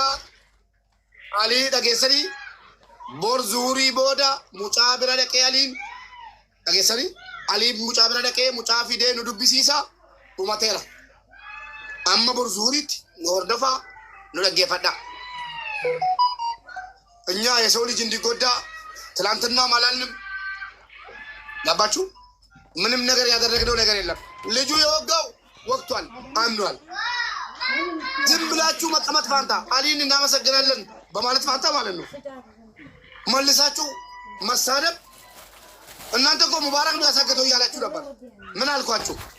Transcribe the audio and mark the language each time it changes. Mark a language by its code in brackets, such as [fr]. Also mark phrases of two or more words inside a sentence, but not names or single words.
[om] Alii dhageessanii bor zuhurii booda mucaa bira dhaqee aliin dhageessanii alii mucaa bira dhaqee mucaa fidee nu dubbisiisa dhumateera. Amma bor zuhuriitti nu hordofaa nu dhaggeeffadha. [am] እኛ የሰው ልጅ እንዲጎዳ ትላንትናም አላልንም። ገባችሁ? ምንም ነገር ያደረግነው ነገር የለም። ልጁ የወጋው ወቅቷል፣ አምኗል። ዝም ብላችሁ መቀመጥ ፋንታ አሊን እናመሰግናለን በማለት ፋንታ ማለት ነው መልሳችሁ መሳደብ። እናንተ እኮ ሙባረክ ነው ያሳገተው እያላችሁ ነበር። ምን አልኳችሁ?